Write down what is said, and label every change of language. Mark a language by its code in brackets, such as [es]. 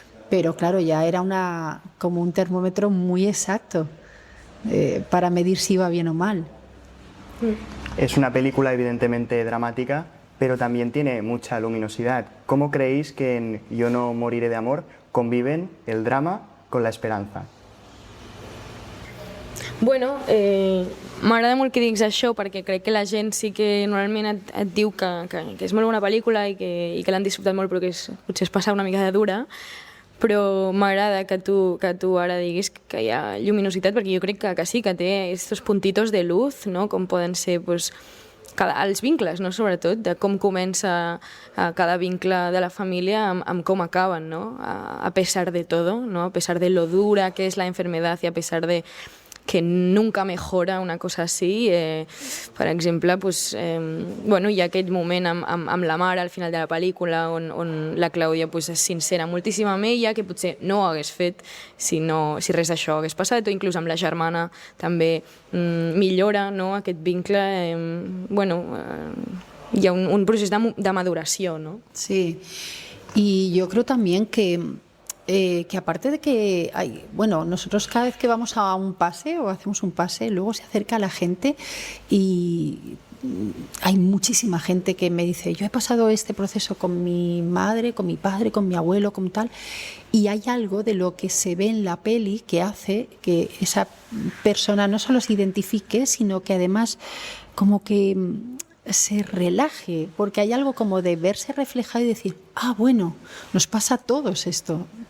[es] Pero claro, ya era como un termómetro muy exacto para medir si iba bien o mal. Es una película evidentemente dramática, pero también tiene mucha luminosidad. ¿Cómo creéis que en Yo no moriré de amor conviven el drama con la esperanza? [ca] Bueno, m'agrada molt que diguis això perquè crec que la gent sí que normalment et diu que és molt bona pel·lícula i que l'han disfrutat molt però que potser es passa una mica de dura, però m'agrada que tu ara diguis que hi ha lluminositat perquè jo crec que sí, que té aquests [es] puntitos de luz, [ca] no? Com poden ser pues, els vincles, no? Sobretot, de com comença cada vincle de la família amb com acaben, no? [es] A pesar de todo, ¿no? A pesar de lo dura que es la enfermedad y a pesar de que nunca mejora, [ca] una cosa així. Per exemple, pues, bueno, hi ha aquest moment amb la mare al final de la pel·lícula on la Clàudia pues, és sincera moltíssim amb ella, que potser no ho hagués fet si res d'això hagués passat, o inclús amb la germana també millora, no, aquest vincle. Bueno, hi ha un procés de maduració, ¿no? [es] Sí, y yo creo también que aparte de que bueno, nosotros cada vez que vamos a un pase o hacemos un pase, luego se acerca la gente y hay muchísima gente que me dice, yo he pasado este proceso con mi madre, con mi padre, con mi abuelo, con tal, y hay algo de lo que se ve en la peli que hace que esa persona no solo se identifique, sino que además como que se relaje, porque hay algo como de verse reflejado y decir, bueno, nos pasa a todos esto.